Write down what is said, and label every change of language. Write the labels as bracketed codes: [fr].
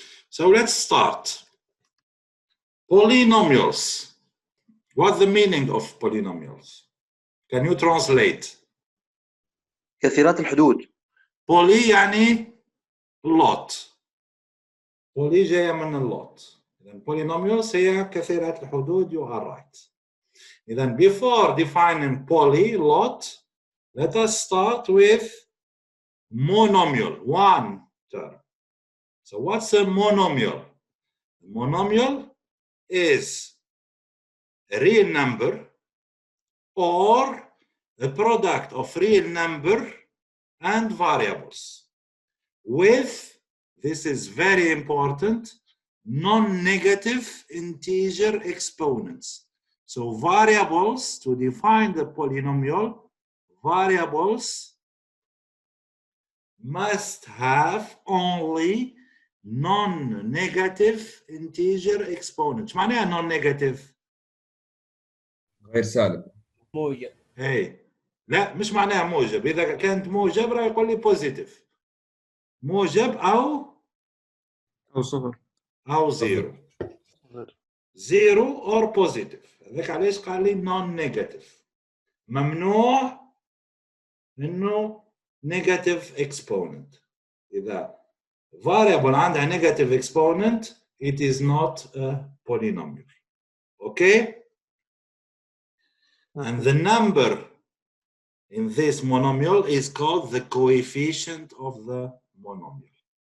[en] So let's start. Polynomials. What's the meaning of polynomials? Can you translate? [ar] كثيرات الحدود. [en] Poly يعني lot. Poly جاية من lot. [ar] إذن polynomials هي كثيرات الحدود. [en] You are right. Then before defining poly, lot, let us start with monomial, one term. So what's a monomial? A monomial is a real number or a product of real number and variables with, this is very important, non-negative integer exponents. So variables, to define the polynomial, variables must have only non-negative integer exponents. [ar] معناها non-negative؟ غير سالب. موجب. هي لا مش معناها موجب. إذا كانت موجب راح يقول لي positive. موجب أو صفر. أو زيرو. [en] Zero or positive. [ar] هذاك علاش قال لي non-negative. ممنوع إنه negative exponent. [en] إذا variable عندها negative exponent, it is not a polynomial. Okay? And the number in this monomial is called the coefficient of the monomial.